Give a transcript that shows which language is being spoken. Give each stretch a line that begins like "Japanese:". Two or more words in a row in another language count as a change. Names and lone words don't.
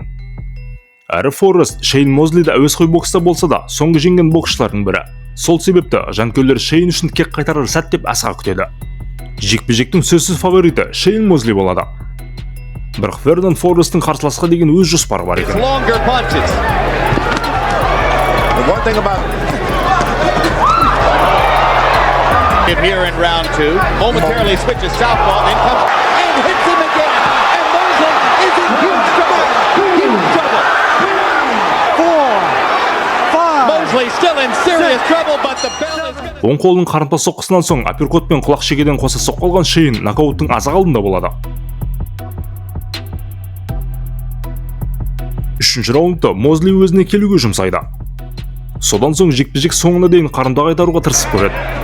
Kazakh: Әрі Форест Шейн Мозлиді әуесқой бокста болса да, соңғы жеңген боксшылардың бірі. Сол себепті жанкүйерлер Шейн үшін кек қайтарар сәт деп асыға күтеді. Жекпе-жектің сөзсіз фавориті Шейн Мозли болады. Бірақ Вернон Форесттің қарсыласқа деген өз жоспары бар екен.
English: Here in round 2, momentarily switches southpaw, then comes and hits him again. And Mosley is in huge trouble. Huge trouble. 4, 5. Mosley still in serious trouble, but the bell is.
Kazakh: Оң қолының қарымта соққысынан соң апперкотпен құлақ шекеден қоса соққы алған Шейн нокауттың аз-ақ алдында болады. 3-ші раундта Мозли өзіне келуге жұмсайды. Содан соң жекпе-жек соңына дейін қарымта қайтаруға тырысып көреді.